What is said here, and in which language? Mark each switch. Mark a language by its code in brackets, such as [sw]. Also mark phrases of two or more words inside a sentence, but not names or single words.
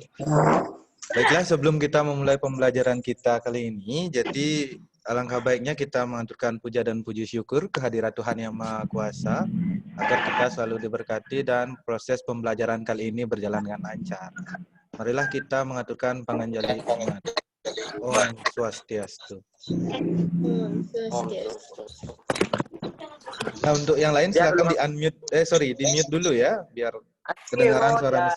[id] Baiklah, sebelum kita memulai pembelajaran kita kali ini, jadi alangkah baiknya kita mengaturkan puja dan puji syukur kehadirat Tuhan Yang Maha Kuasa, agar kita selalu diberkati dan proses pembelajaran kali ini berjalan dengan lancar. Marilah kita mengaturkan panganjali umat. [sa] Om Swastiastu. [id] Nah, untuk yang lain silakan di-unmute, di-mute dulu ya, biar kedengaran suara Mr.